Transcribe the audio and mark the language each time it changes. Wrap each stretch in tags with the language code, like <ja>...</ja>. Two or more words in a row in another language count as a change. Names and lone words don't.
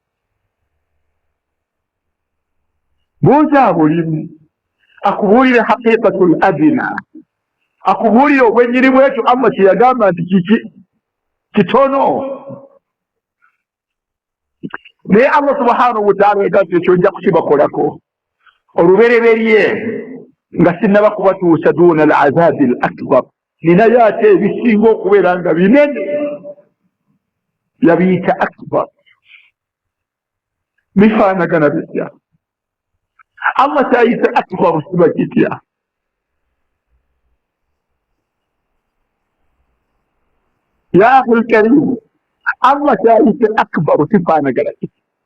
<lg>buuza bulimu akubuulire</lg> <ar>حقيقة الدنيا,</ar> <lg>akubuulire obwenyirimu ekyo Allah kye yagamba nti kiki kitono. naye</lg> <ar>الله سبحانه وتعالى</ar> <lg>yagamba ekyo nja kukibakolako olubereberye nga sinnaba kubatuusa</lg> <ar>دون العذاب الأكبر.</ar> <lg>ninayo ate ebisinga okubeera nga binene yabiyita akbar. bifaanagana bitya? Allah kyayise akbar siba kitya?</lg> <ar>يا أخي الكريم,</ar> <lg>Allah kyayise akbar kifaanagana kitya?</lg>